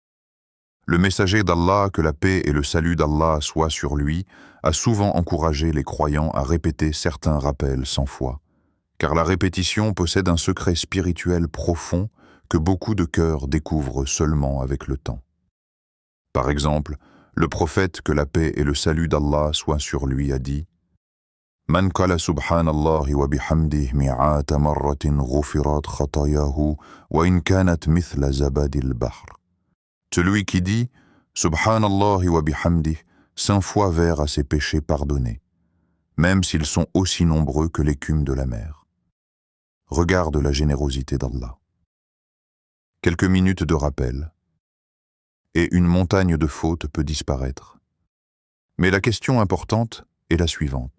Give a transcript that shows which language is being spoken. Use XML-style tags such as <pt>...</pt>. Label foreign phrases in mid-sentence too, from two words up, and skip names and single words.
<fr>Le messager d'Allah, que la paix et le salut d'Allah soient sur lui, a souvent encouragé les croyants à répéter certains rappels 100 fois, car la répétition possède un secret spirituel profond que beaucoup de cœurs découvrent seulement avec le temps. Par exemple, Le prophète, que la paix et le salut d'Allah soient sur lui, a dit:</fr> <ar>من قال سبحان الله وبحمده مائة مرة غفرت خطاياه وإن كانت مثل زبد البحر.</ar> <fr>Celui qui dit</fr> <ar>سبحان الله وبحمده</ar> <fr>100 fois vers à ses péchés pardonnés, même s'ils sont aussi nombreux que l'écume de la mer. Regarde la générosité d'Allah. Quelques minutes de rappel, et une montagne de fautes peut disparaître. Mais la question importante est la suivante.</fr>